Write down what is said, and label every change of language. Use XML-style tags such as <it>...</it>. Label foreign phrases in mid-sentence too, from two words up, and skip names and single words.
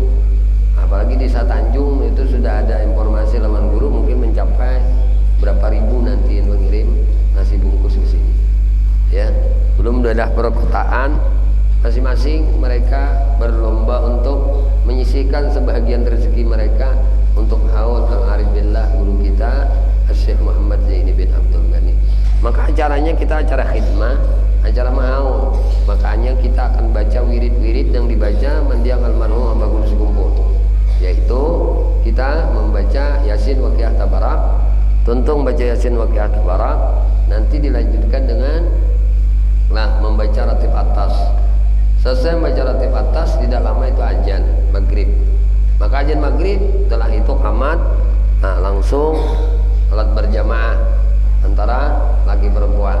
<id>Apalagi di Tanjung itu sudah ada informasi lawan guru mungkin mencapai berapa ribu nanti yang mengirim nasi bungkus ke sini. Ya, belum ada perkotaan, masing-masing mereka berlomba untuk menyisihkan sebahagian rezeki mereka untuk haul Al-Arif Billah guru kita Syekh Muhammad Zaini bin Abdul Ghani. Maka acaranya kita acara khidmah, acara mahaul. Makanya kita akan baca wirid-wirid yang dibaca mendiang almarhum Abah Guru Sekumpul, yaitu kita membaca Yasin Waqiah Tabarak, tuntung baca Yasin Waqiah Tabarak, nanti dilanjutkan dengan membaca ratib atas. Selesai membaca ratib atas, tidak lama itu azan maghrib. Maka azan maghrib, setelah itu qamat, langsung salat berjamaah antara laki perempuan.</id>